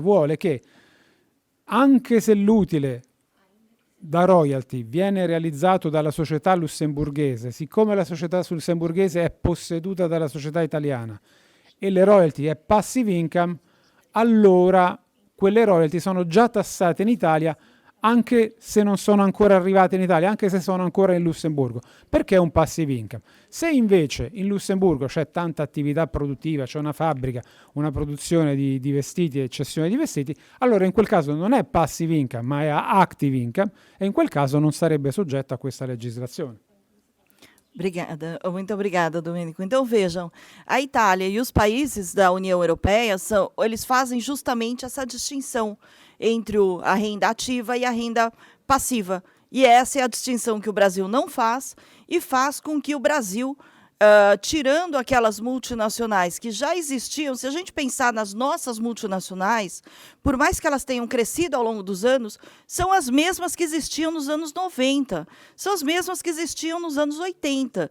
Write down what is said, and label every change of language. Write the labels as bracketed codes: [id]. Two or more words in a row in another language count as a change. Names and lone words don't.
[it] Vuole che anche se l'utile da royalty viene realizzato dalla società lussemburghese, siccome la società lussemburghese è posseduta dalla società italiana e le royalty è [en] passive income, [it] allora quelle royalty sono già tassate in Italia anche se non sono ancora arrivate in Italia, anche se sono ancora in Lussemburgo, perché è un [en] passive income. [it] Se invece in Lussemburgo c'è tanta attività produttiva, c'è una fabbrica, una produzione di vestiti e cessione di vestiti, allora in quel caso non è [en] passive income, [it] ma è [en] active income [it] e in quel caso non sarebbe soggetto a questa legislazione. [pt] Muito obrigada, Domênico. Então, vejam, a Itália e os países da União Europeia, eles fazem justamente essa distinção entre a renda ativa e a renda passiva. E essa é a distinção que o Brasil não faz e faz com que o Brasil, tirando aquelas multinacionais que já existiam, se a gente pensar nas nossas multinacionais, por mais que elas tenham crescido ao longo dos anos, são as mesmas que existiam nos anos 90, são as mesmas que existiam nos anos 80.